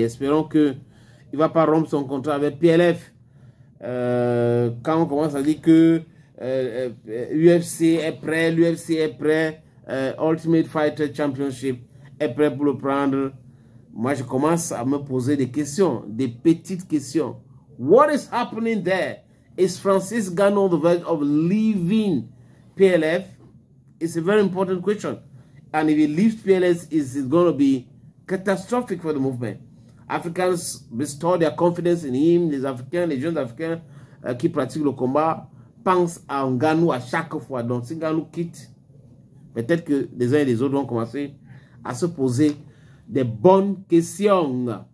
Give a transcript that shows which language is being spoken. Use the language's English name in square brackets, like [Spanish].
[French] Espérons qu'il ne va pas rompre son contrat avec PLF. Quand on commence à dire que UFC est prêt, l'UFC est prêt, Ultimate Fighter Championship est prêt pour le prendre. Moi, je commence à me poser des questions, des petites questions. [English] What is happening there? Is Francis Ngannou on the verge of leaving PLF? It's a very important question. And if he leaves PLF, it's going to be catastrophic for the movement. Africans restore their confidence in him. [French] Les Africains, les jeunes Africains qui pratiquent le combat pensent à Ngannou à chaque fois. Donc, si Ngannou quitte, peut-être que les uns et les autres vont commencer à se poser des bonnes questions.